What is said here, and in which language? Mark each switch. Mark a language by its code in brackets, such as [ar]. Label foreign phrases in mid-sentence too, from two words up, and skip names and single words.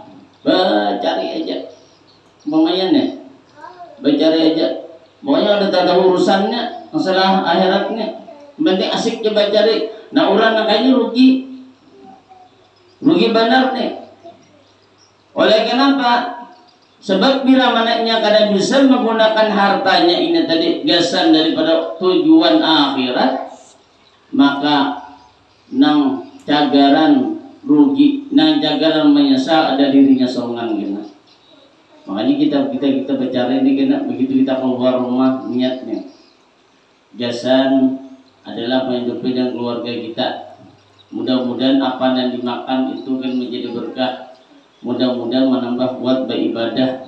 [id] Cari aja umpamanya nih, mencari aja, pokoknya ada tanda urusannya masalah akhiratnya, penting asik coba cari. Nah orang kayaknya rugi benar nih. [bjn] Oleh kenapa? Sebab bila mananya kada bisa menggunakan hartanya ini tadi gasan daripada tujuan akhirat, maka nang cagaran rugi, nang cagaran menyesal ada dirinya sorangan gini. [id] Makanya kita bicara ini kena begitu kita keluar rumah niatnya jasan adalah menghidupi dan keluarga kita. Mudah-mudahan apa yang dimakan itu kan menjadi berkah. Mudah-mudahan menambah kuat beribadah.